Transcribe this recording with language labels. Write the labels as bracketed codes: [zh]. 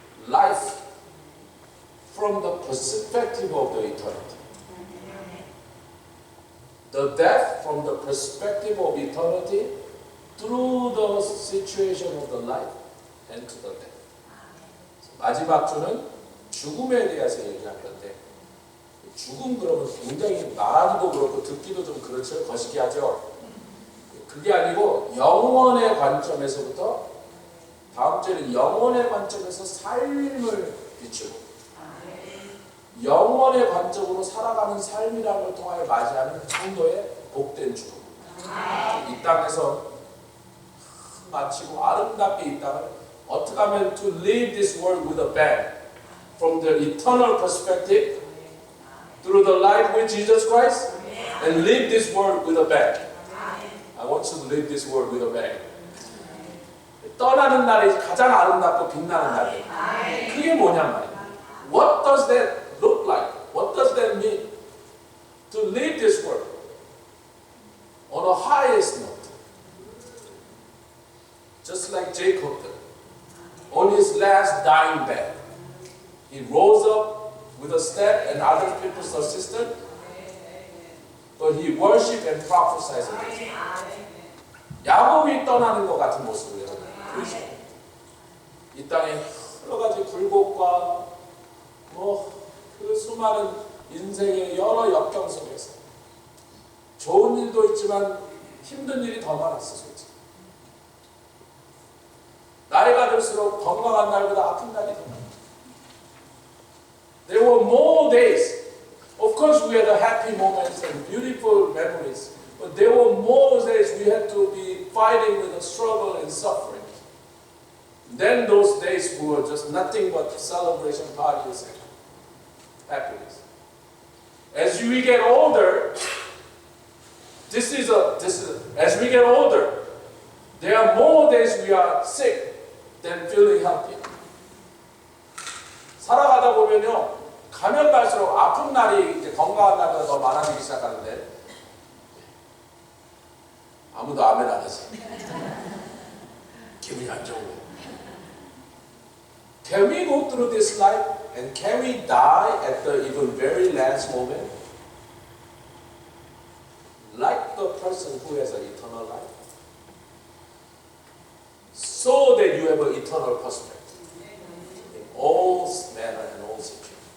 [en] life from the perspective of the eternity. The death from the perspective of eternity through the situation of the life and to the death. [ko] 마지막 주는 죽음에 대해서 얘기할 건데, 죽음 그러면 굉장히 말하기도 그렇고 듣기도 좀 그렇죠. 거시기하죠. 그게 아니고 영원의 관점에서부터, 다음 주에는 영원의 관점에서 삶을 비추고 영원의 관점으로 살아가는 삶이라는 걸 통하여 맞이하는 성도의 복된 죽음. 이 땅에서 마치고 아름답게 이 땅을 어떻게 하면 [en] to leave this world with a bang from the eternal perspective through the life with Jesus Christ and leave this world with a bang. I want you to leave this world with a bang. [ko] 떠나는 날이 가장 아름답고 빛나는 날이에요. 그게 뭐냔 말이에요. [en] What does that look like? What does that mean? To leave this world on a highest note. Just like Jacob did. On his last dying bed, he rose up with a step and other people's assistance, but he worshipped and prophesied against. [ko] 야곱이 떠나는 것 같은 모습을 여러분 보이시죠? 이 땅에 여러 가지 굴곡과 그 수많은 인생의 여러 역경 속에서 좋은 일도 있지만 힘든 일이 더 많았어, 솔직히. 나이가 들수록 건강한 날보다 아픈 날이 더 많아. [en] There were more days. Of course, we had happy moments and beautiful memories, but there were more days we had to be fighting with the struggle and suffering. Then those days were just nothing but celebration parties and happiness. As we get older, as we get older, there are more days we are sick than feeling healthy. [ko] 살아가다 보면요, 가면 갈수록 아픈 날이 이제 건강한 날보다 더 많아지기 시작하는데, 아무도 아멘 안 하지. 기분이 안 좋은. [en] Can we go through this life and can we die at the even very last moment? Like the person who has an eternal life? So that you have an eternal perspective in all manner and all situation.